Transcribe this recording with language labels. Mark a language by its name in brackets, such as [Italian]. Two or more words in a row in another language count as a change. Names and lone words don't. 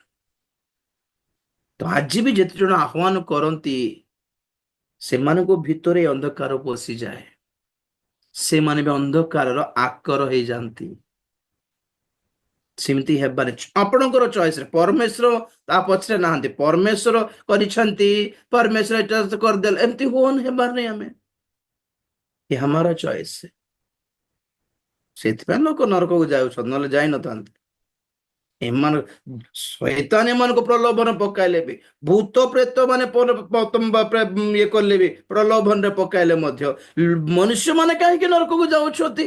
[Odia] ତ ଆଜି ବି ଯେତେ ଜଣ ଆହ୍ୱାନ କରନ୍ତି, ସେମାନଙ୍କ ଭିତରେ ଅନ୍ଧକାର ପଶିଯାଏ, ସେମାନେ ବି ଅନ୍ଧକାରର ଆକର ହେଇଯାନ୍ତି। ସେମିତି ହେବାରେ ଆପଣଙ୍କର ଚଏସରେ, ପରମେଶ୍ୱର ତା ପଛରେ ନାହାନ୍ତି, ପରମେଶ୍ୱର କରିଛନ୍ତି, ପରମେଶ୍ୱର ଏଟା କରିଦେଲେ, ଏମିତି ହୁଅନ ହେବାର ନାହିଁ। [Hindi] ଆମେ ये हमारा चॉइस है। [Odia] ସେଥିପାଇଁ ଲୋକ ନରକକୁ ଯାଉଛନ୍ତି, ନହେଲେ ଯାଇନଥାନ୍ତି। ଏମାନ ଶୈତାନ ଏମାନଙ୍କୁ ପ୍ରଲୋଭନ ପକାଇଲେ ବି, ଭୂତ ପ୍ରେତ ମାନେ ଇଏ କଲେ ବି, ପ୍ରଲୋଭନରେ ପକାଇଲେ ମଧ୍ୟ ମନୁଷ୍ୟମାନେ କାହିଁକି ନରକକୁ ଯାଉଛନ୍ତି?